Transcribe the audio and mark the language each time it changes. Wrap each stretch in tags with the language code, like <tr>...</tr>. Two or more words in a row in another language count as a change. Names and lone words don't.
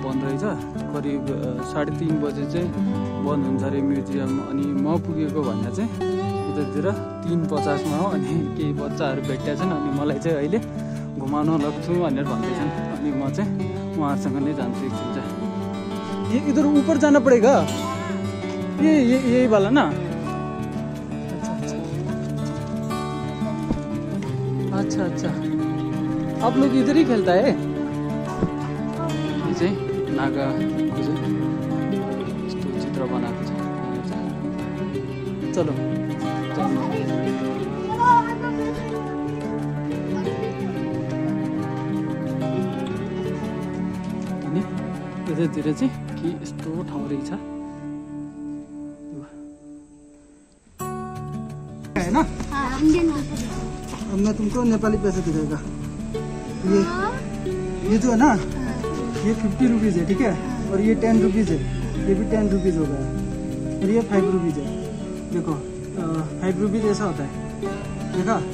<ne>बन्द रहेछ करिब 3:30 बजे चाहिँ बन्द हुन्छ अरे म्युजियम अनि म पुगेको भन्दा चाहिँ यतातिर 3:50 हो अनि केही बच्चाहरू भेट्टा छन् अनि मलाई चाहिँ अहिले घुमाउन लग्छु भनेर भन्दैछन् अनि म चाहिँ उहाँहरूसँग नै जान्छु एकछिन चाहिँ</ne> <hi>ये इधर ऊपर जाना पड़ेगा ये यही वाला ना अच्छा अच्छा आप लोग इधर ही खेलता है</hi> <ne>चाहिँ नागाको चाहिँ यस्तो चित्र बनाएको छ चलो अनि यतातिर चाहिँ के यस्तो ठाउँ रहेछ हैन अब</ne> <hi>मैं तुमको नेपाली पैसे दिखाएगा ये जो है ना ये 50 रुपीज़ है ठीक है और ये 10 रुपीज़ है ये भी 10 रुपीज़ होगा और ये 5 रुपीज़ है देखो 5 रुपीज़ ऐसा होता है देखा</hi>